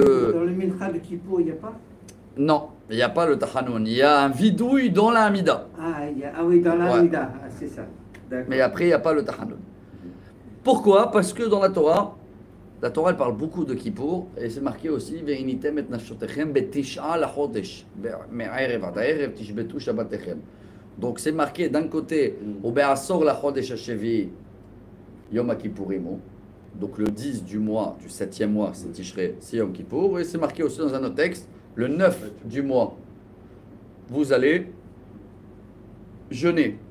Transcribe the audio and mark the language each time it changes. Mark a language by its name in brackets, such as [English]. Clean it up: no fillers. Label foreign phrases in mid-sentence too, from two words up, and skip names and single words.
[French] Oui, dans le Mincha de Kippour, il n'y a pas? Non, il n'y a pas le Tahanoun. Il y a un vidouille dans la Hamida. Oui, dans la Hamida, c'est ça. Mais après, il n'y a pas le Tahanoun. Pourquoi? Parce que dans la Torah elle parle beaucoup de Kippour, et c'est marqué aussi [Hebrew] ועניתם את נפשותיכם בתשעה לחודש מערב עד ערב תשבתו שבתכם. [French] Donc c'est marqué d'un côté au [Hebrew] בעשור לחודש השביעי יום הכיפורים. [French] Donc le 10 du mois, du 7e mois, c'est Tishrei, c'est Yom Kippour. Et c'est marqué aussi dans un autre texte, le 9 du mois, vous allez jeûner.